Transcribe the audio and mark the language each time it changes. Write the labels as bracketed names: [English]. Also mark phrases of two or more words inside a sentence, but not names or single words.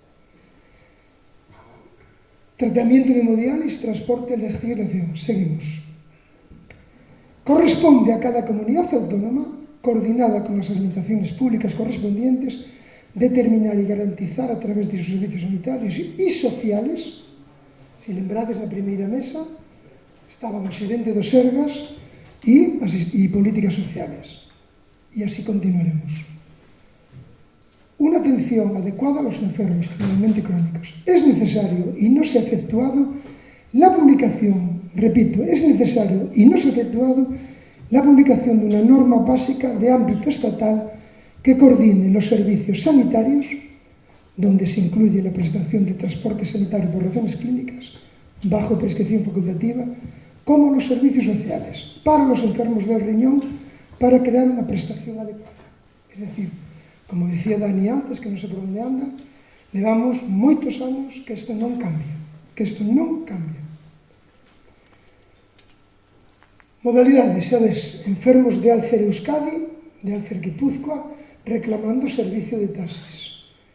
[Spanish] Tratamiento de hemodiálisis, transporte, legislación. Seguimos. Corresponde a cada comunidad autónoma, coordinada con las administraciones públicas correspondientes, determinar y garantizar a través de sus servicios sanitarios y sociales. [Galician] Si lembrades na primeira mesa, estaban o xerente dos Sergas [Spanish] y políticas sociales. Y así continuaremos. Una atención adecuada a los enfermos, generalmente crónicos. Es necesario y no se ha efectuado la publicación, repito, es necesario y no se ha efectuado la publicación de una norma básica de ámbito estatal que coordine los servicios sanitarios, donde se incluye la prestación de transporte sanitario por razones clínicas, bajo prescripción facultativa, como los servicios sociales para los enfermos del riñón, para crear una prestación adecuada. Es decir, como decía Dani antes, [Galician] que non sei por onde anda, levamos moitos anos que isto non cambia, Modalidades, xa ves, [Spanish] enfermos de Alcer Euskadi, de Alcer Guipúzcoa, reclamando servicio de taxis.